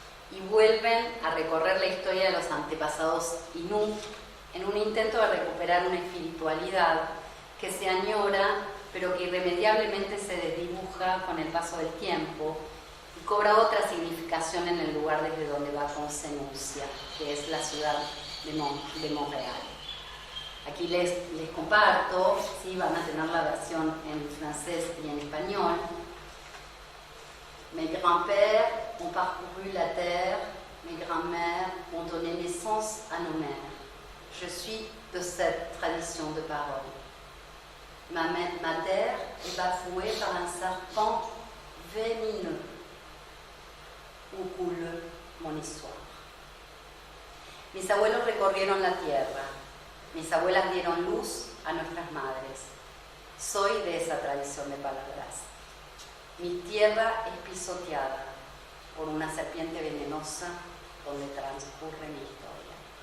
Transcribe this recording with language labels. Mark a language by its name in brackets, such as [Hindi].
[Spanish] y vuelven a recorrer la historia de los antepasados inú en un intento de recuperar una espiritualidad que se añora, pero que irremediablemente se desdibuja con el paso del tiempo y cobra otra significación en el lugar desde donde Bacon se enuncia, que es la ciudad de Montreal. Aquí les comparto, sí, van a tener la versión en francés y en español. [French] Mes grands-pères ont parcouru la terre, mes grands-mères ont donné naissance à nos mères. Je suis de cette tradition de parole. Ma terre est bafouée par un serpent venimeux où coule mon histoire. [Spanish] Mis abuelos recorrieron la tierra. Mis abuelas dieron luz a nuestras madres. Soy de esa tradición de palabras. Mi tierra es pisoteada por una serpiente venenosa donde transcurre mi historia.